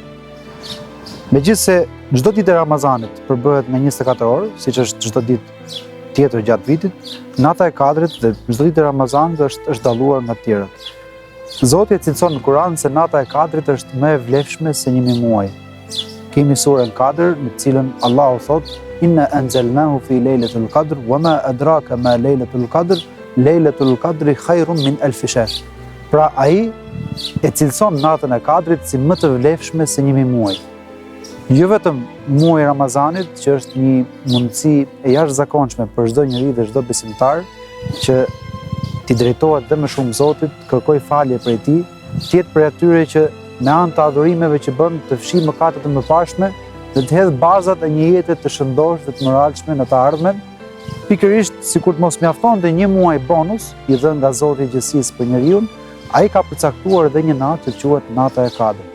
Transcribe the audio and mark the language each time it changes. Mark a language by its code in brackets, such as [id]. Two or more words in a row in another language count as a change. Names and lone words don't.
[sq] Megjithëse çdo ditë e Ramazanit përbëhet me 24 orë, siç është çdo ditë tjetër gjatë vitit, nata e Kadrit dhe çdo ditë e Ramazanit është dalluar nga të tjerat. Zoti e cilëson në Kur'an se nata e Kadrit është më e vlefshme se 1000 muaj. Kemi surën Kadr, në cilën Allahu thotë: [ar] إنا أنزلناه في ليلة القدر وما أدراك ما ليلة القدر ليلة القدر خير من ألف شهر. [sq] Pra ai e cilëson natën e Kadrit si më të vlefshme se 1000 muaj. Jo vetëm muaji i Ramazanit, që është një mundësi e jashtëzakonshme për çdo njeri dhe çdo besimtar që t'i drejtohet dhe më shumë Zotit, kërkoj falje prej tij, tjetë për atyre që me anë të adhurimeve që bën të fshi mëkatet e mëparshme dhe të hedh bazat e një jete të shëndosh dhe të moralshme në të ardhmen, pikërisht sikur të mos mjaftonte një muaj bonus i dhënë nga Zoti i gjithësisë për njeriu, ai ka përcaktuar edhe një natë që quhet nata e Kadrit.